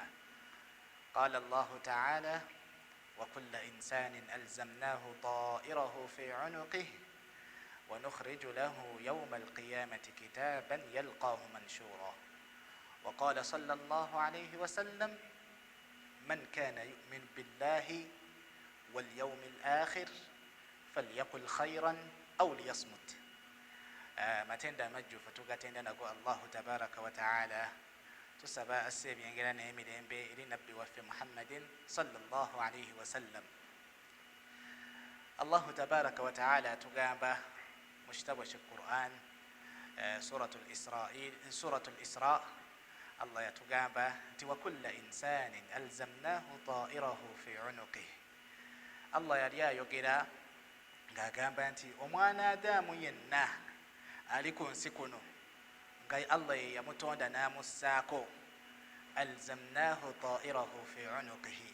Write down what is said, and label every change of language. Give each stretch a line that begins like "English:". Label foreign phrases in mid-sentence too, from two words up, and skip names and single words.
Arabic: قال الله تعالى: وكل إنسان ألزمناه طائره في عنقه ونخرج له يوم القيامة كتابا يلقاه منشورا. وقال صلى الله عليه وسلم: من كان يؤمن بالله واليوم الآخر فليقل خيرا أو ليصمت.
Ganda: matenda amajjufu tugatenda nago
Arabic: الله تبارك وتعالى,
Ganda: tusaba asse ebyengera n'emirembe eri nabbi waffe
Arabic: محمدٍ صلى الله عليه وسلم. الله تبارك وتعالى
Ganda: atugamba mu kitabo ky'Quran, suratul Isra, Allah yatugamba nti
Arabic: وكل إنسان ألزمناه طائره في عنقه.
Ganda: Allah yali ayogera ng'agamba nti omwana Adamu yenna ali ku nsi kuno nga Allah ye yamutonda n'amussaako
Arabic: ألزمناه طائره في عنقه.